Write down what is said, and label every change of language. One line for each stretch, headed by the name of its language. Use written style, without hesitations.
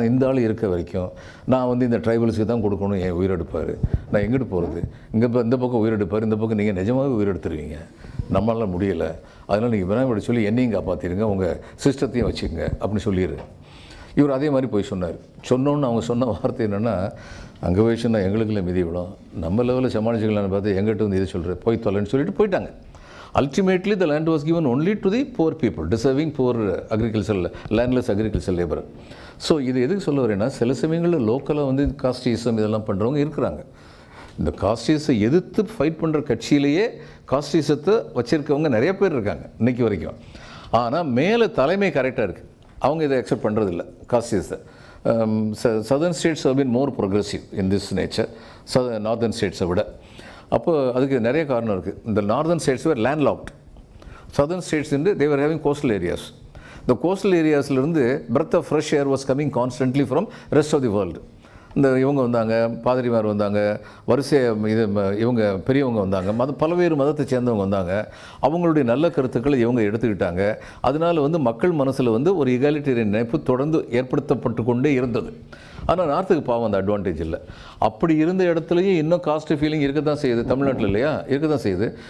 Tamil: ஆனால் இந்த ஆள் இருக்க வரைக்கும் நான் வந்து இந்த ட்ரைபல்ஸுக்கு தான் கொடுக்கணும், என் உயிரெடுப்பார், நான் எங்கிட்டு போகிறது, இந்த பக்கம் உயிரெடுப்பார், இந்த பக்கம் நீங்கள் நிஜமாகவே உயிரெடுத்துருவீங்க, நம்மளால் முடியலை, அதனால் நீங்கள் பினாய் பாபுட்ட சொல்லி என்னையும் காப்பாற்றிடுங்க, உங்கள் சிஸ்டத்தையும் வச்சுக்கோங்க அப்படின்னு சொல்லிடு. இவர் அதே மாதிரி போய் சொன்னோன்னு அவங்க சொன்ன வார்த்தை என்னென்னா, அங்கே போய் சொன்னால் எங்களுக்குள்ள மிதி விடும், நம்ம லெவலில் சமாளிச்சுக்கலான்னு பார்த்து எங்கிட்ட வந்து இதை சொல்கிறேன், போய் தொலைன்னு சொல்லிட்டு போயிட்டாங்க.
English: Ultimately, the land was given only to the poor people, deserving poor agricultural, landless agricultural labor.
Tamil: So இது எதுக்கு சொல்ல வரேன்னா, சில சமயங்களில் லோக்கலாக வந்து காஸ்டிசம் இதெல்லாம் பண்ணுறவங்க இருக்கிறாங்க. இந்த காஸ்டிஸை எதிர்த்து ஃபைட் பண்ணுற கட்சியிலேயே காஸ்டிசத்தை வச்சுருக்கவங்க நிறைய பேர் இருக்காங்க இன்றைக்கி வரைக்கும். ஆனால் மேலே தலைமை கரெக்டாக இருக்குது, அவங்க இதை அக்செப்ட் பண்ணுறதில்ல காஸ்டிஸை.
English: Southern states have been more progressive in this nature, northern ஸ்டேட்ஸை விட.
Tamil: அப்போ அதுக்கு நிறைய காரணம் இருக்குது.
English: இந்த northern states were landlocked, southern states வந்து they were having coastal areas. இந்த coastal ஏரியாஸ்லேருந்து breath of fresh air was coming constantly from rest of the world.
Tamil: இந்த இவங்க வந்தாங்க, பாதிரிமார் வந்தாங்க, இது இவங்க பெரியவங்க வந்தாங்க, பல்வேறு மதத்தை சேர்ந்தவங்க வந்தாங்க, அவங்களுடைய நல்ல கருத்துக்களை இவங்க எடுத்துக்கிட்டாங்க. அதனால் வந்து மக்கள் மனசில் வந்து ஒரு இகாலிட்டேரியன் நினைப்பு தொடர்ந்து ஏற்படுத்தப்பட்டு கொண்டே இருந்தது. ஆனால் நார்த்துக்கு பாவம் அந்த அட்வான்டேஜ் இல்லை. அப்படி இருந்த இடத்துலையும் இன்னும் காஸ்ட் ஃபீலிங் இருக்க தான் செய்யுது தமிழ்நாட்டில், இல்லையா, இருக்க தான் செய்யுது.